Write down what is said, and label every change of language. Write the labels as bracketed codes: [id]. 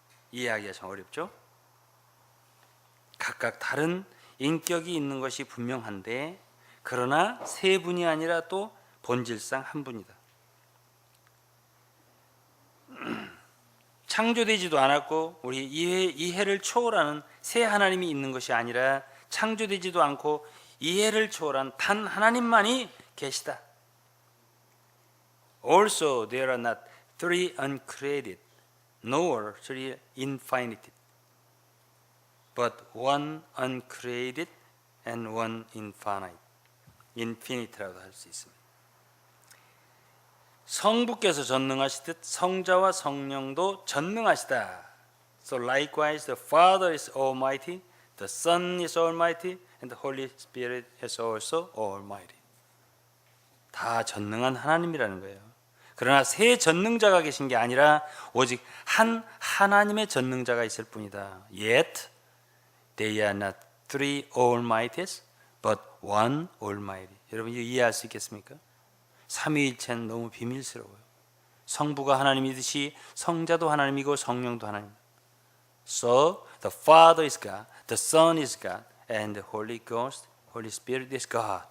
[ko] 이해하기가 참 어렵죠? 각각 다른 인격이 있는 것이 분명한데 그러나 세 분이 아니라 또 본질상 한 분이다. 창조되지도 않았고 우리 이해를 초월하는 새 하나님이 있는 것이 아니라 창조되지도 않고 이해를 초월한 단 하나님만이 계시다. [en] Also there are not three uncreated nor three infinite but one uncreated and one infinite. [ko] infinite라고 할 수 있습니다. 성부께서 전능하시듯 성자와 성령도 전능하시다. [en] So likewise the Father is almighty, the Son is almighty, and the Holy Spirit is also almighty. [ko] 다 전능한 하나님이라는 거예요. 그러나 세 전능자가 계신 게 아니라 오직 한 하나님의 전능자가 있을 뿐이다. [en] Yet they are not three almighties, but one almighty. [ko] 여러분 이거 이해할 수 있겠습니까? 삼위일체는 너무 비밀스러워요. 성부가 하나님이듯이 성자도 하나님이고 성령도 하나님. [en] So the Father is God, the Son is God, and the Holy Ghost, Holy Spirit is God.